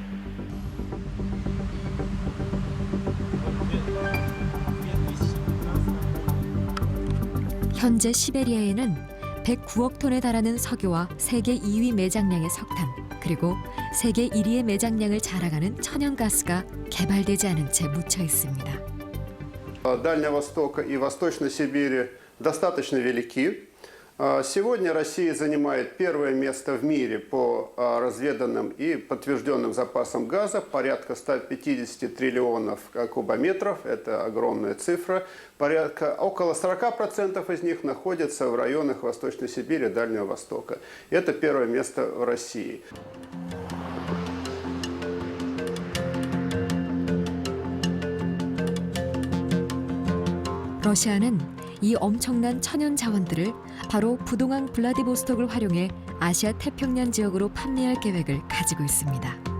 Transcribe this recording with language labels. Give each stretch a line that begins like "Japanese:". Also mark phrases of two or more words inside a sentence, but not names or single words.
Korean: 현재 시베리아에는 109억 톤에 달하는 석유와 세계 2위 매장량의 석탄, 그리고 세계 1위의 매장량을 자랑하는 천연가스가 개발되지 않은 채 묻혀 있습니다.
Russian: Дальнего Востока и Восточной Сибири достаточно велики. Сегодня Россия занимает первое место в мире по разведанным и подтвержденным запасам газа, порядка 150 триллионов кубометров, это огромная цифра. Около 40% из них находятся в районах Восточной Сибири и Дальнего Востока. Это первое место в России.
Korean: 러시아는 이 엄청난 천연 자원들을 바로 부동항 블라디보스톡을 활용해 아시아 태평양 지역으로 판매할 계획을 가지고 있습니다.